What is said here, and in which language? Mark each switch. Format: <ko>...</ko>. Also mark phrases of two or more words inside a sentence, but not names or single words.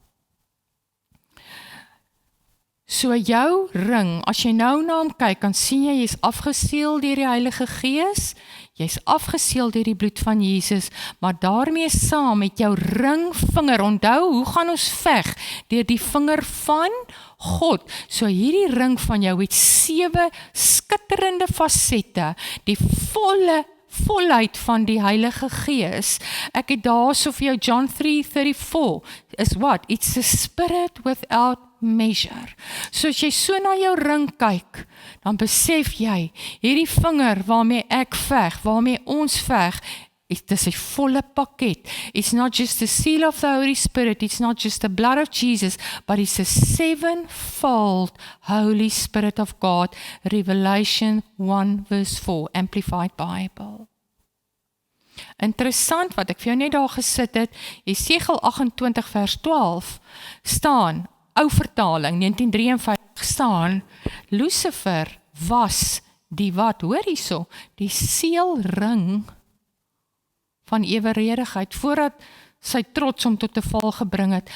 <af>So jou ring, as jy nou na hom kyk, kan sien jy is afgeseël deur die Heilige Gees, jy's afgeseël deur die bloed van Jesus, maar daarmee saam met jou ringvinger, onthou, hoe gaan ons veg? Deur die vinger van God. So hierdie ring van jou het 7 skitterende fasette, die volheid van die Heilige Gees. Ek het daarso vir jou John 3:34,</af> <en>is what? It's a spirit without measure.</en> <af>So as jy so na jou ring kyk, dan besef jy, hierdie vinger waarmee ek veg, waarmee ons veg, dit is 'n volle pakket.</af> <en>It's not just the seal of the Holy Spirit, it's not just the blood of Jesus, but it's a 7-fold Holy Spirit of God. Revelation 1 verse 4, Amplified Bible.</en> <af>Interessant wat ek vir jou net daar gesit het, Jesegiel 28 vers 12 staan, ou vertaling, 1953 staan, Lucifer was die wat, hoor hierso, die seelring van eweredigheid, voordat sy trots om tot 'n val gebring het.</af>